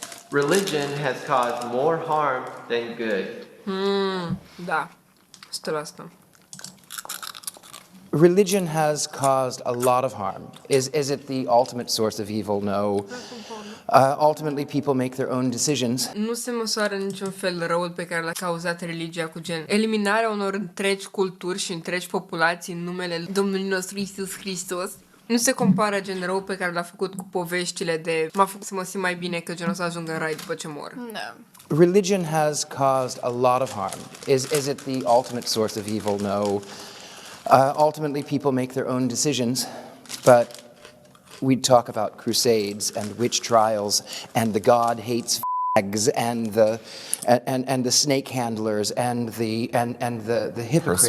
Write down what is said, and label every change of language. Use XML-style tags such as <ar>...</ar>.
<en>Religion has caused more harm than good.</en> <ro>Da, 100%.</ro> <en>Religion has caused a lot of harm. Is it the ultimate source of evil? No. Ultimately, people make their own decisions.</en> <ro>Nu se măsoară niciun fel răul pe care l-a cauzat religia cu gen eliminarea unor întregi culturi și întregi populații în numele Domnului nostru Iisus Hristos. Nu se compară gen rău pe care l-a făcut cu poveștile de m-a făcut să mă simt mai bine că gen o să ajungă în rai după ce mor. Da.</ro> <en>Religion has caused a lot of harm. Is it the ultimate source of evil? No. Ultimately, people make their own decisions, but we talk about crusades and witch trials and the God hates fags and the snake handlers and the hypocrites,</en>